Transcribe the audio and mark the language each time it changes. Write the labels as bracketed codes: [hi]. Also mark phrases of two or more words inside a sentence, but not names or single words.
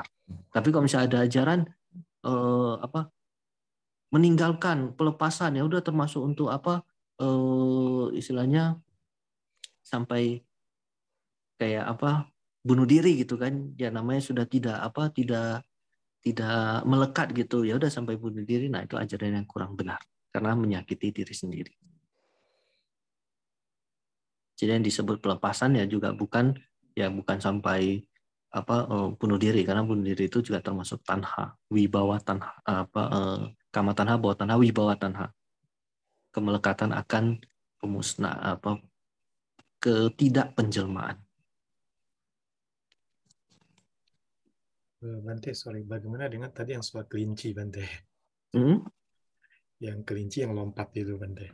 [id] Tapi kalau misalnya ada ajaran meninggalkan pelepasan, ya udah termasuk untuk istilahnya sampai kayak bunuh diri gitu kan, ya namanya sudah tidak melekat gitu, ya udah sampai bunuh diri. Nah itu ajaran yang kurang benar karena menyakiti diri sendiri. Jadi yang disebut pelepasan ya juga bukan sampai bunuh diri, karena bunuh diri itu juga termasuk tanha, [pi] wibawa tanha, kama tanha, bawa tanha, wibawa tanha, [id] kemelekatan akan pemusnah ketidakpenjelmaan. Bante, sorry, bagaimana dengan tadi yang soal kelinci, Bante? Yang kelinci yang lompat itu, Bante.